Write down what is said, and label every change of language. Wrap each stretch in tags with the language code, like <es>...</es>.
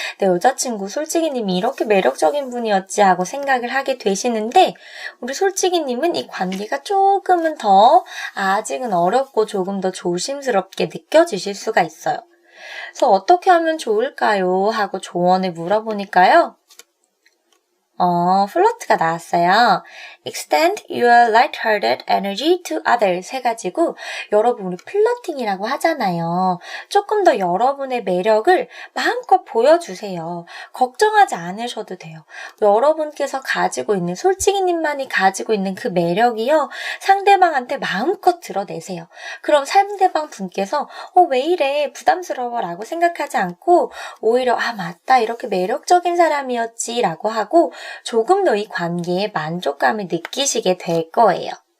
<ko>내 여자친구 솔직히님이 이렇게 매력적인 분이었지 하고 생각을 하게 되시는데 우리 솔직히님은 이 관계가 조금은 더 아직은 어렵고 조금 더 조심스럽게 느껴지실 수가 있어요. 그래서 어떻게 하면 좋을까요? 하고 조언을 물어보니까요. 플러트가 나왔어요.</ko> <en>Extend your light-hearted energy to others</en> <ko>해가지고 여러분 우리 플러팅이라고 하잖아요. 조금 더 여러분의 매력을 마음껏 보여주세요. 걱정하지 않으셔도 돼요. 여러분께서 가지고 있는 솔직히님만이 가지고 있는 그 매력이요. 상대방한테 마음껏 드러내세요. 그럼 상대방 분께서 왜 이래 부담스러워 라고 생각하지 않고 오히려 맞다 이렇게 매력적인 사람이었지 라고 하고 조금 더 이 관계에 만족감을 느끼시게 될 거예요.</ko>